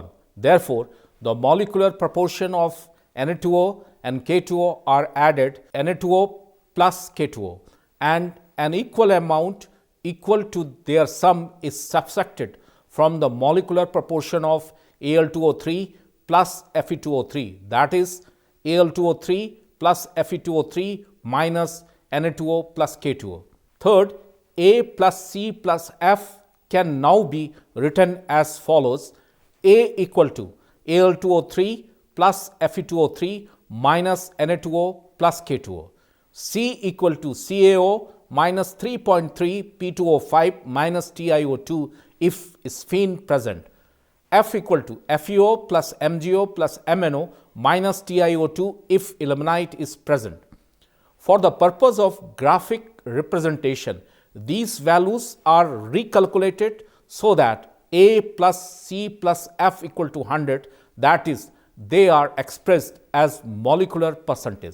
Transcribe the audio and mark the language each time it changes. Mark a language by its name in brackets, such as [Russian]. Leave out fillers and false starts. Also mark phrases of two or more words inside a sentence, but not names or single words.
[English] Therefore, the molecular proportion of Na2O and K2O are added, Na2O plus K2O, and an equal amount equal to their sum is subtracted from the molecular proportion of Al2O3 plus Fe2O3, that is Al2O3 plus Fe2O3 minus Na2O plus K2O. Third, A plus C plus F can now be written as follows: A equal to Al2O3 plus Fe2O3 minus Na2O plus K2O. C equal to CaO minus 3.3 P2O5 minus TiO2 if spin present. F equal to FeO plus MgO plus MnO minus TiO2 if ilmenite is present. For the purpose of graphic representation, these values are recalculated so that A plus C plus F equal to 100, that is, they are expressed as molecular percentage.